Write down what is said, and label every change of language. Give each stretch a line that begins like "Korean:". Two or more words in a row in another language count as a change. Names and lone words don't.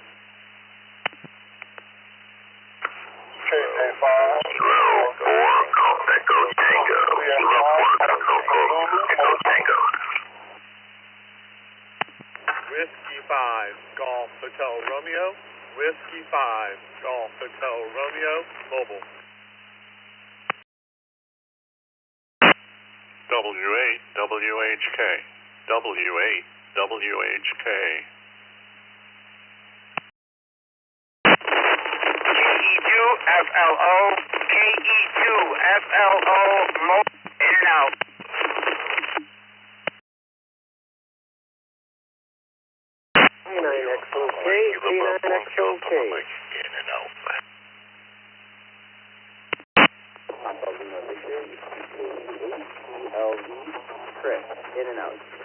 English: Whiskey 5, Golf Hotel Romeo. Whiskey 5, Golf Hotel Romeo, mobile. W8, WHK. KE2WHK. KE2FLO, KE2FLO, in and out. K9XOK, K9XOK. In and out. LV, Chris, in and out.